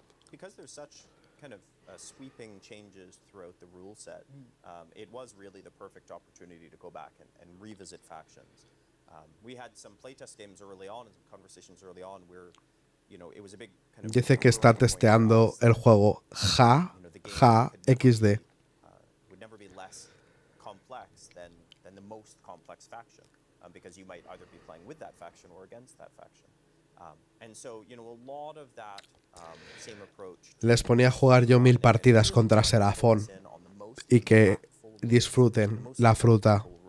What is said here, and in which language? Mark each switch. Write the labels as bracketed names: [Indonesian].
[English] Because there's such kind of sweeping changes throughout the rule set, it was really the perfect opportunity to go back and revisit factions. We had some playtest games early on and some conversations early on where, it was a big kind of... [Spanish] Dice que está testeando el juego XD. [English] Would never be less complex than the most complex faction, because you might either be playing with that faction or against that faction. And so, a lot of that same approach. [Spanish] Les ponía a jugar yo 1000 partidas contra Serafón y que disfruten la fruta.